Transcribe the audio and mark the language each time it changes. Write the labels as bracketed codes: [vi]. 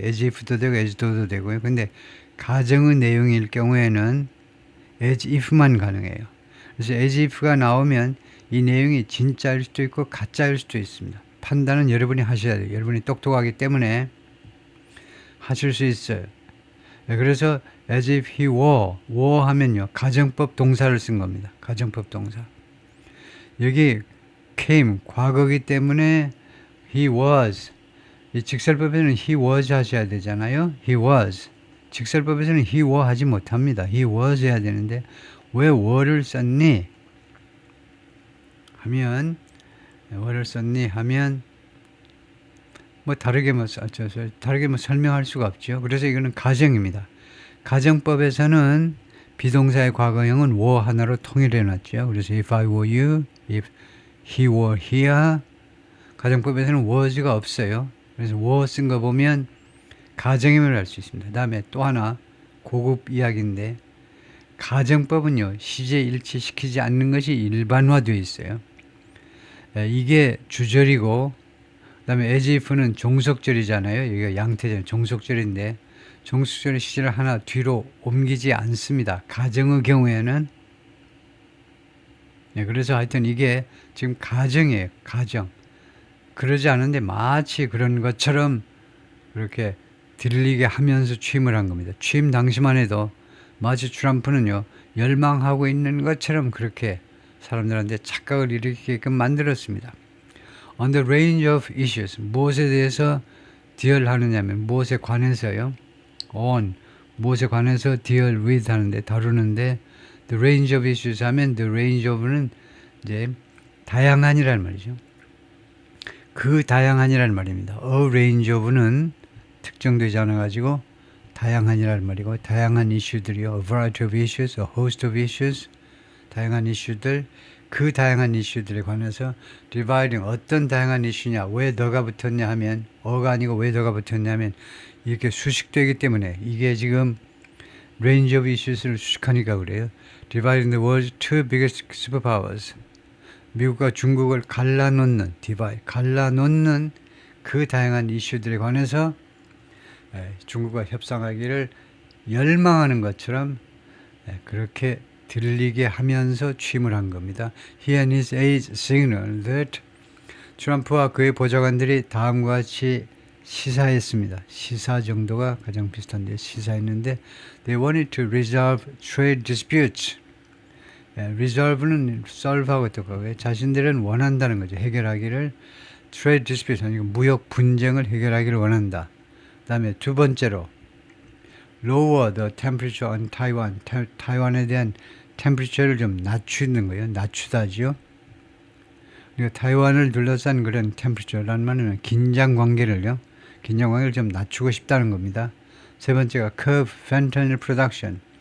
[ko] as if도 되고 as though도 되고요. 근데 가정의 내용일 경우에는 as if만 가능해요. 그래서 as if가 나오면 이 내용이 진짜일 수도 있고 가짜일 수도 있습니다. 판단은 여러분이 하셔야 돼요. 여러분이 똑똑하기 때문에 하실 수 있어요. 그래서 as if he were 하면요. 가정법 동사를 쓴 겁니다. 가정법 동사. 여기 came 과거이기 때문에 he was 이 직설법에는 he was 하셔야 되잖아요. he was 직설법에서는 he were 하지 못합니다. he was 해야 되는데 왜 were를 썼니? 하면 were를 썼니? 하면 뭐 다르게 설명할 수가 없죠. 그래서 이거는 가정입니다. 가정법에서는 비동사의 과거형은 were 하나로 통일해 놨죠. 그래서 [en] if I were you, if he were here [ko] 가정법에서는 was가 없어요. 그래서 were 쓴 거 보면 가정임을 알 수 있습니다. 그 다음에 또 하나 고급 이야기인데 가정법은요. 시제 일치시키지 않는 것이 일반화되어 있어요. 이게 주절이고 그 다음에 as if는 종속절이잖아요. 여기가 양태절 종속절인데 종속절의 시제를 하나 뒤로 옮기지 않습니다. 가정의 경우에는 그래서 하여튼 이게 지금 가정이에요. 가정. 그러지 않은데 마치 그런 것처럼 그렇게 들리게 하면서 취임을 한 겁니다. 취임 당시만 해도 마치 트럼프는요. 열망하고 있는 것처럼 그렇게 사람들한테 착각을 일으키게끔 만들었습니다. [en] On the range of issues. [ko] 무엇에 대해서 deal하느냐면 무엇에 관해서요. on. 무엇에 관해서 deal with 하는데 다루는데 the range of issues 하면 the range of는 이제 다양한이라는 말이죠. 그 다양한이라는 말입니다. A range of는 특정되지 않아 가지고 다양한이라는 말이고 다양한 이슈들이요. [en] A variety of issues, a host of issues [ko] 다양한 이슈들 그 다양한 이슈들에 관해서 디바이딩 어떤 다양한 이슈냐, 왜 더가 붙었냐 하면 어가 아니고 왜 더가 붙었냐 하면 이렇게 수식되기 때문에 이게 지금 range of issues를 수식하니까 그래요. [en] Dividing the world's two biggest superpowers. [ko] 미국과 중국을 갈라놓는 갈라놓는 그 다양한 이슈들에 관해서 중국과 협상하기를 열망하는 것처럼 그렇게 들리게 하면서 취임을 한 겁니다. [en] He and his aides signaled that [ko] 트럼프와 그의 보좌관들이 다음과 같이 시사했습니다. 시사 정도가 가장 비슷한데 시사했는데 [en] They wanted to resolve trade disputes. [ko] resolve는 solve하고 똑같고요. 자신들은 원한다는 거죠. 해결하기를 trade dispute, 아니 무역 분쟁을 해결하기를 원한다. 그 다음에 두 번째로 [en] lower the temperature on Taiwan. [ko] 타이완에 대한 temperature를 좀 낮추는 거예요. 낮추다지요. 그러니까 타이완을 둘러싼 그런 temperature라는 말은 긴장 관계를 좀 낮추고 싶다는 겁니다. 세 번째가 [en] curb fentanyl production.